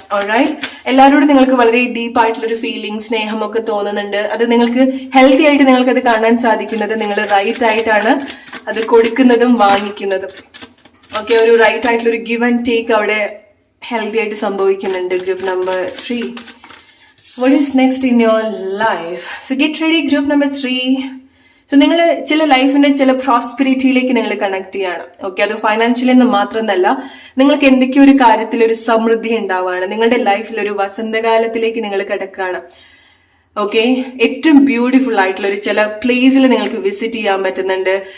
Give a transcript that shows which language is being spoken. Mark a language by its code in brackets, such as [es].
[ml] Alright, എല്ലാവരോടും നിങ്ങൾക്ക് വളരെ ഡീപ്പ് ആയിട്ടുള്ള ഒരു ഫീലിംഗ്, സ്നേഹമൊക്കെ തോന്നുന്നുണ്ട്. അത് നിങ്ങൾക്ക് ഹെൽത്തി ആയിട്ട് നിങ്ങൾക്ക് അത് കാണാൻ സാധിക്കുന്നത് നിങ്ങൾ റൈറ്റ് ആയിട്ടാണ് അത് കൊടുക്കുന്നതും വാങ്ങിക്കുന്നതും. ഓക്കെ, ഒരു റൈറ്റ് ആയിട്ടുള്ള ഒരു ഗിവ് ആൻഡ് ടേക്ക് അവിടെ ഹെൽത്തി ആയിട്ട് സംഭവിക്കുന്നുണ്ട്. [en] Group number 3, what is next in your life? So get ready, group number 3. [ml] So നിങ്ങൾ ചില ലൈഫിന്റെ ചില പ്രോസ്പെരിറ്റിയിലേക്ക് നിങ്ങൾ കണക്ട് ചെയ്യണം. ഓക്കെ, അത് ഫൈനാൻഷ്യലി എന്ന് മാത്രമല്ല, നിങ്ങൾക്ക് എന്തൊക്കെയോ ഒരു കാര്യത്തിൽ ഒരു സമൃദ്ധി ഉണ്ടാവുകയാണ്. നിങ്ങളുടെ ലൈഫിൽ ഒരു വസന്തകാലത്തിലേക്ക് നിങ്ങൾ കിടക്കുകയാണ്. ഓക്കെ, ഏറ്റവും ബ്യൂട്ടിഫുൾ ആയിട്ടുള്ള ഒരു ചില പ്ലേസിൽ നിങ്ങൾക്ക് വിസിറ്റ് ചെയ്യാൻ പറ്റുന്നുണ്ട്.